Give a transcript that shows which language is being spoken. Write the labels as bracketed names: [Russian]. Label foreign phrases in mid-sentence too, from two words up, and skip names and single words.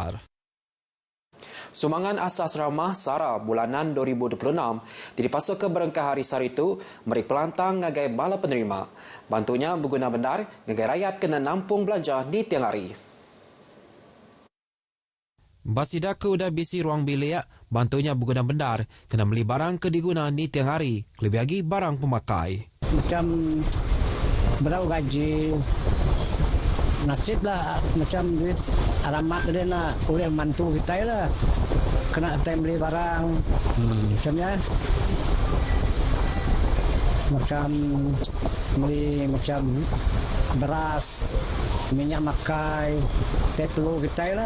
[Iban] Sumbangan asas ramah SARA bulanan 2026 dipasuk ke berengkah hari saritu meri pelantang ngagai bala penerima. Bantunya berguna benar ngagai rakyat kena nampung belanja di tiang hari. Basida ke udah bisi ruang bilik, bantunya berguna benar, kena beli barang ke diguna ni tiang hari, lebih lagi barang pemakai. [Malay] Macam berapa gaji, nasib lah, macam duit alamat dia nak oleh mantu kita lah, kena time beli barang, macamnya. Macam beli macam beras, minyak makai, teh perlu kita lah.